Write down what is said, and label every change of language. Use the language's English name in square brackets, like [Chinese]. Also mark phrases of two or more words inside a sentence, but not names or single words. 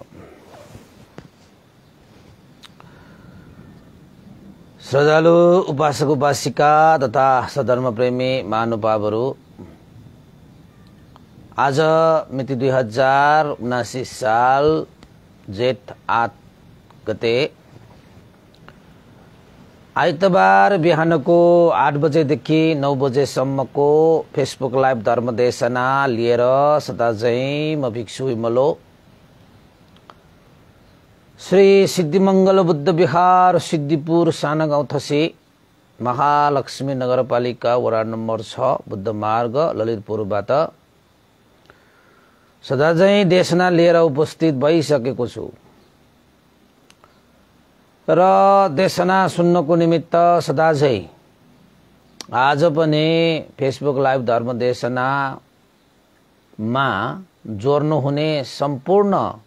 [Nepali] श्रद्धालु उपासक उपासिका तथा सधर्म प्रेमी महानुभावहरू, आज मिति 2079 साल जेठ 8 गते आइतबार बिहानको 8 बजेदेखि 9 बजेसम्मको फेसबुक लाइभ धर्मदेशना लिएर सदाझैं म भिक्षु विमलो श्री सिद्धिमंगल बुद्ध विहार सिद्धिपुर सानागाउँ थसी महालक्ष्मी नगरपालिका वडा नम्बर 6 बुद्ध मार्ग ललितपुरबाट सदाझैं देशना लिएर उपस्थित भइसकेको छु र देशना सुन्नको निमित्त सदाझैं आज पनि फेसबुक लाइभ धर्मदेशनामा जोड्नु हुने सम्पूर्ण